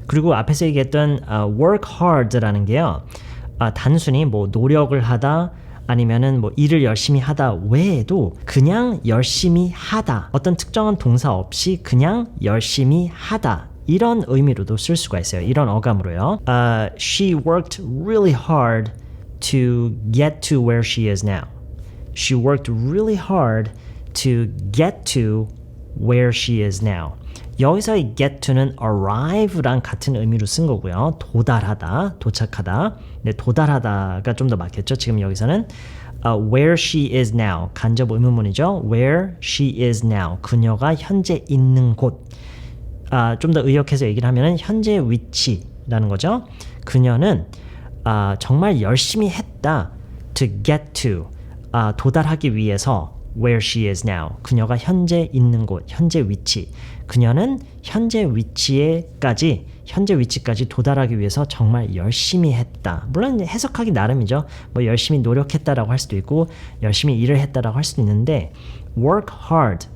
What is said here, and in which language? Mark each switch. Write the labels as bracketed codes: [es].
[ko] 그리고 앞에서 얘기했던 work hard라는 게요. 단순히 뭐 노력을 하다 아니면은 뭐 일을 열심히 하다 외에도 그냥 열심히 하다. 어떤 특정한 동사 없이 그냥 열심히 하다. 이런 의미로도 쓸 수가 있어요. 이런 어감으로요. [en] She worked really hard to get to where she is now. She worked really hard to get to where she is now. [ko] 여기서의 get to는 arrive랑 같은 의미로 쓴 거고요. 도달하다, 도착하다. 네, 도달하다가 좀 더 맞겠죠. 지금 여기서는 [en] where she is now. [ko] 간접 의문문이죠. [en] Where she is now. [ko] 그녀가 현재 있는 곳. 좀 더 의역해서 얘기를 하면 현재 위치라는 거죠. 그녀는 정말 열심히 했다. [en] To get to. [ko] 도달하기 위해서 [en] where she is now. [ko] 그녀가 현재 있는 곳, 현재 위치. 그녀는 현재 위치까지 도달하기 위해서 정말 열심히 했다. 물론 해석하기 나름이죠. 뭐 열심히 노력했다라고 할 수도 있고 열심히 일을 했다라고 할 수도 있는데 work hard.